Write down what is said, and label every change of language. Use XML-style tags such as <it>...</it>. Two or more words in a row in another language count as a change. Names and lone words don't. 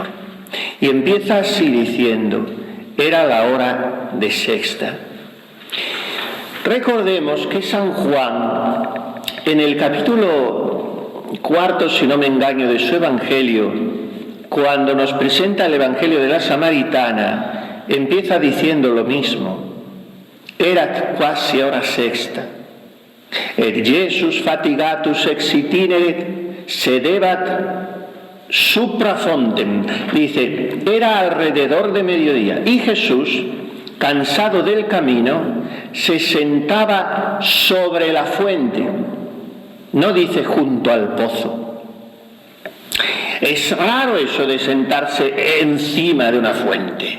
<es>Y empieza así diciendo: era la hora de sexta. Recordemos que San Juan, en el capítulo 4, si no me engaño, de su Evangelio, cuando nos presenta el Evangelio de la Samaritana, empieza diciendo lo mismo:</es> <la>erat quasi hora sexta, et Jesus fatigatus ex itinere sedebat supra fontem.</la> <es>Dice, era alrededor de mediodía, y Jesús, cansado del camino, se sentaba sobre la fuente. No dice junto al pozo. Es raro eso de sentarse encima de una fuente.</es>